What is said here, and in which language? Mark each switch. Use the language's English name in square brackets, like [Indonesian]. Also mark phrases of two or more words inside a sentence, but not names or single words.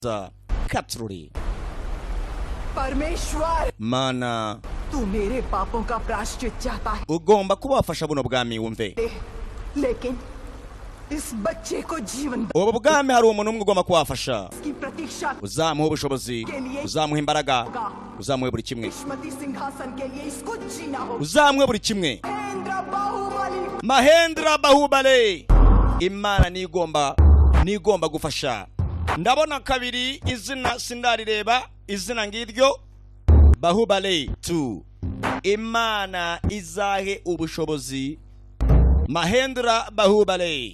[Kinyarwanda] Katruri. [Hindi] परमेश्वर [Kinyarwanda] Mana [Hindi] तू मेरे पापों का प्रायश्चित चाहता है [Kinyarwanda] ugomba kubafasha buno bwami wumve. [Hindi] लेकिन इस बच्चे को जीवन [Kinyarwanda] Ubu bwami hari umuntu umwe ugomba kubafasha. [Hindi] की प्रतीक्षा [Kinyarwanda] Uzamuha ubushobozi, uzamuha imbaraga, uzamuha buri kimwe. [Hindi] किस्मती सिंहासन के लिए इसको जीना होगा [Kinyarwanda] Uzamuha buri kimwe. [Hindi] महेंद्र बाहुबली [Kinyarwanda] Mahendra Bahubale. Imana nigomba gufasha. Ndabona kabiri izina sindarireba izina ngiryo Bahubale 2. Imana izahe ubushobozi Mahendra Bahubale.